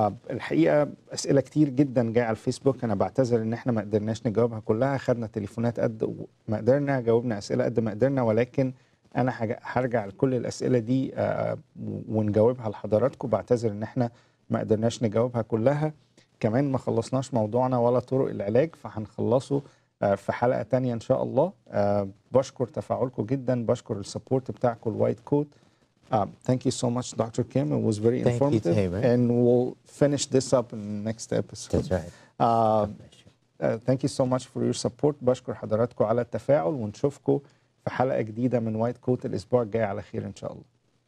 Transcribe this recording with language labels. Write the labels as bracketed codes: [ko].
[ar] الحقيقه اسئله كتير جدا جايه على الفيسبوك، انا بعتذر ان احنا ما قدرناش نجاوبها كلها، خدنا تليفونات قد ما قدرنا، جاوبنا اسئله قد ما قدرنا، ولكن انا هرجع لكل الاسئله دي ونجاوبها لحضراتكم. بعتذر ان احنا ما قدرناش نجاوبها كلها، كمان ما خلصناش موضوعنا ولا طرق العلاج، فهنخلصه في حلقه تانية ان شاء الله. بشكر تفاعلكم جدا، بشكر السبورت بتاعكم الوايت كوت. [en] Thank you so much, Dr. Kim. It was very informative. Thank you, Tamer. And we'll finish this up in the next episode. That's right. Thank you so much for your support. [ar] بشكر حضراتكم على التفاعل، ونشوفكم في حلقة جديدة من وايت كوت الأسبوع الجاي على خير إن شاء الله.